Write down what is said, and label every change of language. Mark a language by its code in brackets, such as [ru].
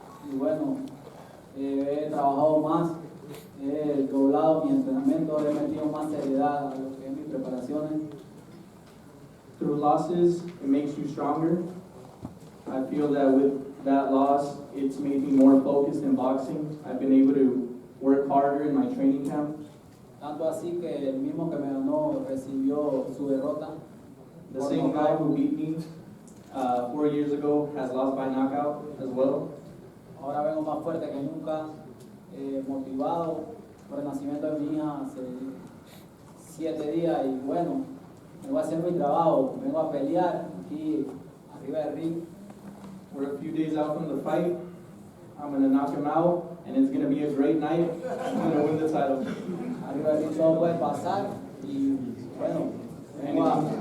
[es] Y bueno, he trabajado más, he doblado mi entrenamiento, he metido más seriedad a lo que es mis preparaciones. [en] Through losses, it makes you stronger. I feel that with that loss, it's made me more focused in boxing. I've been able to work harder in my training camp. [es] Tanto así que el mismo que me ganó recibió su derrota. [en] The same guy who beat me 4 years ago has lost by knockout as well. [es] Ahora vengo más fuerte que nunca, motivado por el nacimiento de mi hija hace 7 días y bueno, me voy a hacer mi trabajo, vengo a pelear aquí arriba del ring. [en] We're a few days out from the fight. I'm going to knock him out, and it's going to be a great night. I'm going to win the title. [es] Arriba del ring todo puede pasar y bueno, vengo a